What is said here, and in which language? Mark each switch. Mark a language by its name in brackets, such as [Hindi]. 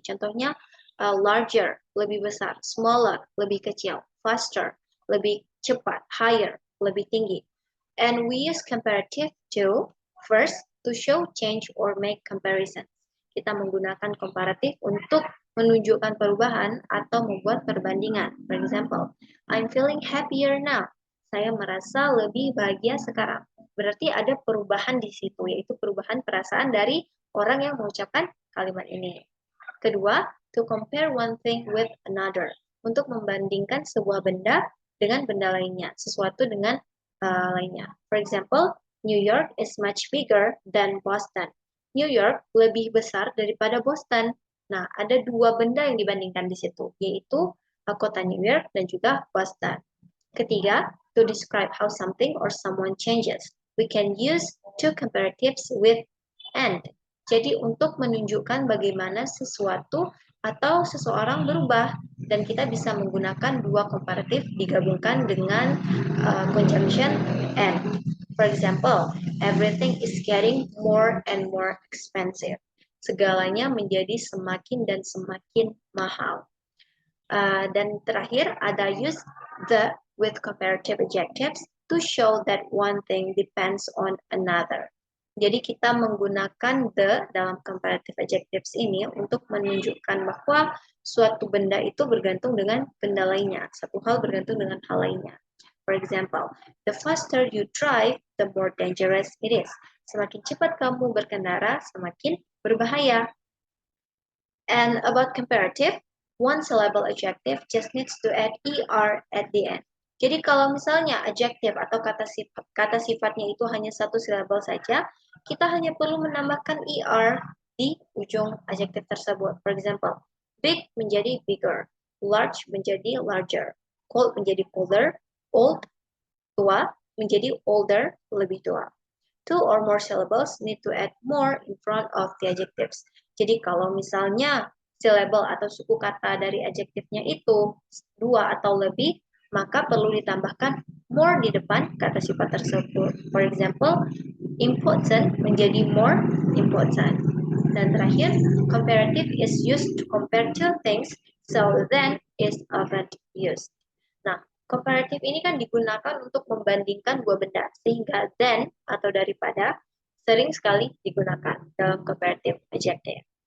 [Indonesian] Contohnya larger, lebih besar, smaller, lebih kecil, faster, lebih cepat, higher, lebih tinggi. [English] And we use comparative to first to show change or make comparison. [Indonesian] Kita menggunakan komparatif untuk menunjukkan perubahan atau membuat perbandingan. [English] For example, I'm feeling happier now. [Indonesian] Saya merasa lebih bahagia sekarang. Berarti ada perubahan di situ, yaitu perubahan perasaan dari orang yang mengucapkan kalimat ini. [English] Kedua, to compare one thing with another. [Indonesian] Untuk membandingkan sebuah benda dengan benda lainnya, sesuatu dengan lainnya. [English] For example, New York is much bigger than Boston. [Indonesian] New York lebih besar daripada Boston. Nah, ada dua benda yang dibandingkan di situ, yaitu kota New York dan juga Boston. [English] Ketiga, to describe how something or someone changes. We can use two comparatives with and. [Indonesian] Jadi untuk menunjukkan bagaimana sesuatu atau seseorang berubah, dan kita bisa menggunakan dua komparatif digabungkan dengan conjunction and. [English] For example, everything is getting more and more expensive. [Indonesian] Segalanya menjadi semakin dan semakin mahal. Dan terakhir ada [English] use the with comparative adjectives to show that one thing depends on another. [Indonesian] Jadi kita menggunakan the dalam comparative adjectives ini untuk menunjukkan bahwa suatu benda itu bergantung dengan benda lainnya. Satu hal bergantung dengan hal lainnya. [English] For example, the faster you drive, the more dangerous it is. [Indonesian] Semakin cepat kamu berkendara, semakin berbahaya. [English] And about comparative, one syllable adjective just needs to add er at the end. [Indonesian] Jadi kalau misalnya adjective atau kata sifatnya itu hanya satu syllable saja, kita hanya perlu menambahkan er di ujung adjective tersebut. [English] For example, big menjadi bigger, large menjadi larger, cold menjadi colder, old tua menjadi older, [Indonesian] lebih tua. [English] Two or more syllables need to add more in front of the adjectives. [Indonesian] Jadi kalau misalnya syllable atau suku kata dari adjektifnya itu dua atau lebih, maka perlu ditambahkan more di depan kata sifat tersebut. [English] For example, important menjadi more important. Dan terakhir, comparative is used to compare two things, so then is often used. [Indonesian] Nah, comparative ini kan digunakan untuk membandingkan dua benda, sehingga then atau daripada sering sekali digunakan dalam comparative adjective.